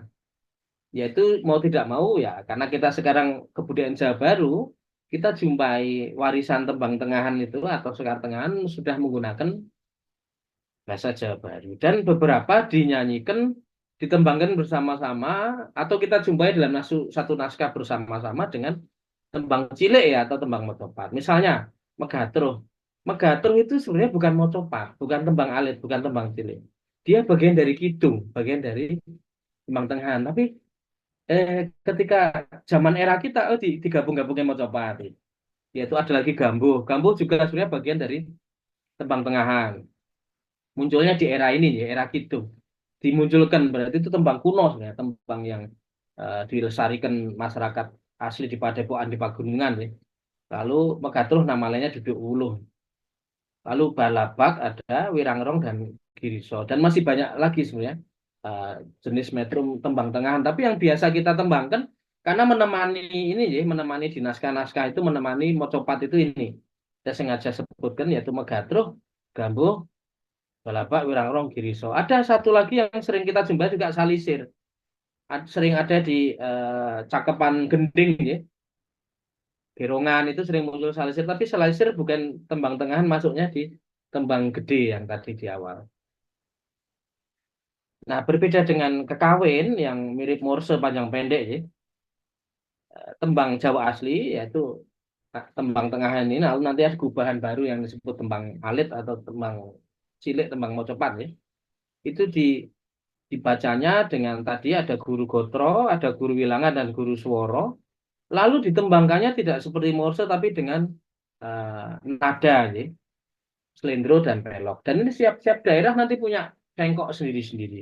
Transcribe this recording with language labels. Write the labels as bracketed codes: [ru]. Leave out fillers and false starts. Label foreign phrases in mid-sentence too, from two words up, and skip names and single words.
[id] Yaitu mau tidak mau ya, karena kita sekarang kebudayaan Jawa Baru, kita jumpai warisan [jv] tembang tengahan [id] itu atau [jv] sekar tengahan [id] sudah menggunakan bahasa Jawa Baru. Dan beberapa dinyanyikan, ditembangkan bersama-sama, atau kita jumpai dalam satu naskah bersama-sama dengan [jv] tembang cilik [id] ya atau [jv] tembang mocopat. [id] Misalnya Megatruh. Megatruh itu sebenarnya bukan mocopat, bukan [jv] tembang alit, [id] bukan [jv] tembang cilik. [id] Dia bagian dari kidung, bagian dari [jv] tembang tengahan. [id] Tapi ketika zaman era kita digabung-gabungin mocopat. Yaitu ada lagi Gambuh. Gambuh juga sebenarnya bagian dari [jv] tembang tengahan. [id] Munculnya di era ini ya, era kidung. Dimunculkan berarti itu tembang kuno sebenarnya, tembang yang dilestarikan masyarakat asli di Padepokan di Pagunungan ya. Lalu Megatruh nama lainnya Duduk Wuluh. Lalu Balabak ada Wirangrong dan Giriso dan masih banyak lagi sebenarnya eh, jenis metrum [jv] tembang tengahan. [id] Tapi yang biasa kita tembangkan karena menemani ini ya, menemani di naskah-naskah itu menemani mocopat itu ini. Saya sengaja sebutkan yaitu Megatruh, Gambuh, Balabak, Wirangrong, Giriso. Ada satu lagi yang sering kita jumpai juga Salisir. Sering ada di Cakepan Gending ya. Gerongan itu sering muncul Salisir, tapi Salisir bukan [jv] tembang tengahan, [id] masuknya di [jv] tembang gede [id] yang tadi di awal. Nah, berbeda dengan Kekawin yang mirip Morse panjang pendek ya. Tembang Jawa asli yaitu [jv] tembang tengahan [id] ini, lalu nanti ada gubahan baru yang disebut [jv] tembang alit [id] atau [jv] tembang cilik, tembang mocopat [id] ya. Itu dibacanya dengan tadi ada [jv] guru gotro, [id] ada [jv] guru wilangan [id] dan [jv] guru sworo. [id] Lalu ditembangkannya tidak seperti Morse tapi dengan nada ya, slendro dan pelok. Dan ini siap-siap daerah nanti punya cengkok sendiri-sendiri.